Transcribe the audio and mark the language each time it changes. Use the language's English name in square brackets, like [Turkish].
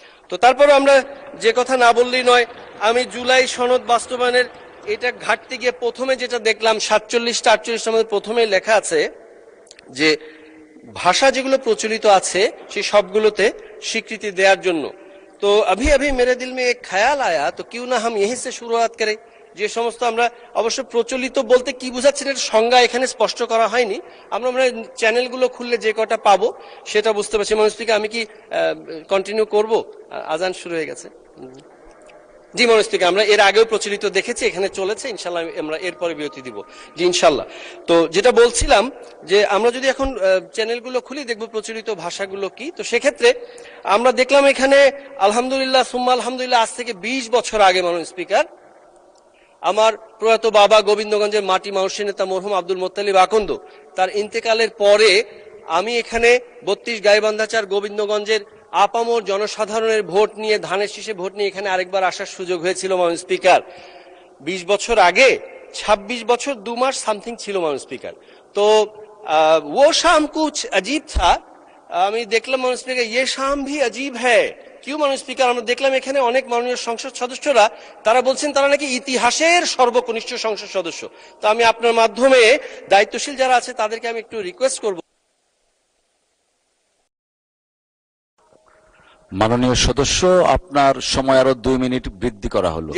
[Bangla] তো তারপরে আমরা যে কথা না বললেই নয়, আমি জুলাই সনদ বাস্তবায়নের এটা ঘাটতে গিয়ে প্রথমে যেটা দেখলাম 47টা 48টার মধ্যে প্রথমেই লেখা আছে যে ভাষা যেগুলো প্রচলিত আছে সেই সবগুলোতে স্বীকৃতি দেওয়ার জন্য। [Hindi] তো अभी अभी मेरे दिल में एक ख्याल आया तो क्यों ना हम यहीं से शुरुआत करें। [Bangla] যে সমস্ত আমরা অবশ্য প্রচলিত বলতে কি বোঝাচ্ছেন এর সংজ্ঞা এখানে স্পষ্ট করা হয়নি, আমরা চ্যানেলগুলো খুললে যে কটা পাবো সেটা বুঝতে পারছি। মাননীয় স্পিকার, আমি কি কন্টিনিউ করব? আজান শুরু হয়ে গেছে। জি মাননীয় স্পিকার, আমরা এর আগেও প্রচলিত দেখেছি, এখানে চলেছে, ইনশাল্লাহ আমরা এরপরে বিরতি দিব। জি ইনশাল্লাহ। তো যেটা বলছিলাম যে আমরা যদি এখন চ্যানেলগুলো খুলি দেখব প্রচলিত ভাষাগুলো কি। তো সেক্ষেত্রে আমরা দেখলাম এখানে [Arabic] আলহামদুলিল্লাহ সুম্মা আলহামদুলিল্লাহ [Bangla] আজ থেকে 20 বছর আগে মাননীয় স্পিকার আমার প্রয়াত বাবা গোবিন্দগঞ্জের মাটি মানুষের নেতা মরহুম আব্দুল মোত্তালিব আকন্দ তার ইন্তেকালের পরে আমি এখানে 32 গাইবান্ধাচার গোবিন্দগঞ্জের আপামর জনসাধারণের ভোট নিয়ে, ধানের শীষে ভোট নিয়ে এখানে আরেকবার আসার সুযোগ হয়েছিল মাননীয় স্পিকার। 20 বছর আগে 26 বছর 2 মাস সামথিং ছিল মাননীয় স্পিকার। [Hindi] তো वो शाम कुछ अजीब था। [Bangla] আমি দেখলাম মাননীয় স্পিকার [Hindi] ये शाम भी अजीब है। [Bangla] কিউ মাননীয় স্পিকার, আমরা দেখলাম এখানে অনেক মাননীয় সংসদ সদস্যরা তারা বলছেন তারা নাকি ইতিহাসের সর্বকনিষ্ঠ সংসদ সদস্য। তো আমি আপনার মাধ্যমে দায়িত্বশীল যারা আছে তাদেরকে আমি একটু রিকোয়েস্ট করব। মাননীয় সদস্য, আপনার সময় আরো 2 মিনিট বৃদ্ধি করা হলো।